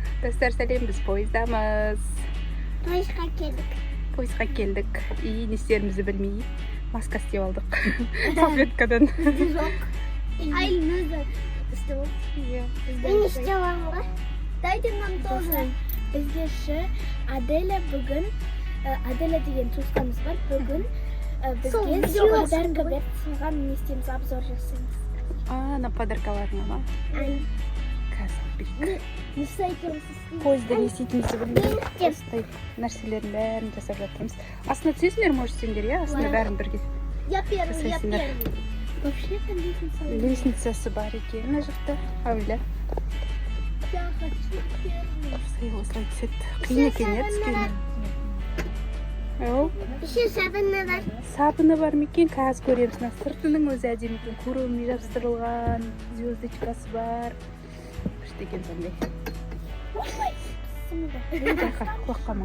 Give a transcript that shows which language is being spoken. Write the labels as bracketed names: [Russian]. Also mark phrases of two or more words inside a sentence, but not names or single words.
[Kazakh] Достар сәлем, біз пойыздамыз. Пойызға келдік. И не істерімізді білмей маска істеп алдық. Салфеткадан. Жоқ. Айлын өзі істеп алдық. Мен істеп аламын ба? [Russian] Дайте нам тоже. [Kazakh] Бізге ше Аделя бүгін, Аделя деген туысқанымыз бар, бүгін бізге подарка берді. Соған не істейміз, обзор жасаймыз. На подаркаларына ма? Қазір білік. Несі айтамыз? Пойызда не істейтінімізді білмей осылай нәрселердің бәрін жасап жатырмыз. Астына түсесіңдер, может сендер, иә? Астына бәрін бірге. [Russian] Я первый. Вообще-то [Kazakh] Лестницасы бар екен, мына жақта. Ауля. [Russian] Я хочу первый. [Kazakh] Осылай түседі. Қиын екен, иә, түскені. Еще сабыны бар. Сабыны бар ма екен? Қазір көреміз. Мына сыртының өзі әдемі екен. Куровный жабыстырылған, звездочкасы бар. Ештеген сондай. Қоқама.